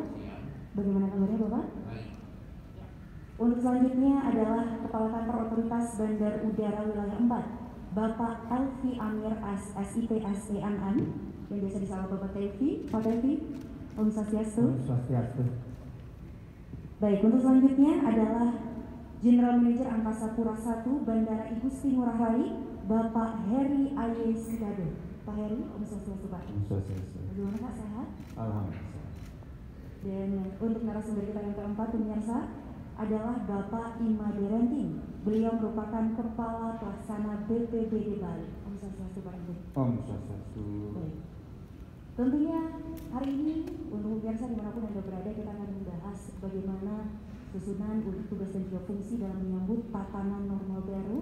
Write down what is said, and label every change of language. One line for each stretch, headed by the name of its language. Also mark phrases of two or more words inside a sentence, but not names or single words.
Indonesian: Bagaimana kabarnya Bapak? Untuk selanjutnya adalah Kepala Kantor Otoritas Bandar Udara Wilayah 4 Bapak Elvi Amir SIP SEMM yang biasa disapa Bapak Tevi. Pak Tevi,
Sanskrit: Om Swastiastu. Om Swastiastu.
Indonesian: Baik, untuk selanjutnya adalah
English: General Manager
Indonesian: Angkasa Pura I Bandara Igusti Ngurah Rai Bapak Heri Aye Sigado. Pak Heri,
Sanskrit: Om Swastiastu
Indonesian: Pak.
Sanskrit: Om Swastiastu.
Indonesian: Bagaimana Pak, sehat? Alhamdulillah. Dan untuk narasumber kita yang keempat pemirsa adalah Bapak Ima Derenting. Beliau merupakan Kepala Pelaksana BPBD Bali.
Sanskrit: Om Swastiastu
Indonesian: Pak.
Sanskrit: Om Swastiastu.
Indonesian: Baik. Tentunya hari ini untuk pemirsa dimanapun Anda berada kita akan membahas bagaimana susunan untuk tugas dan juga fungsi dalam menyambut tatanan normal baru.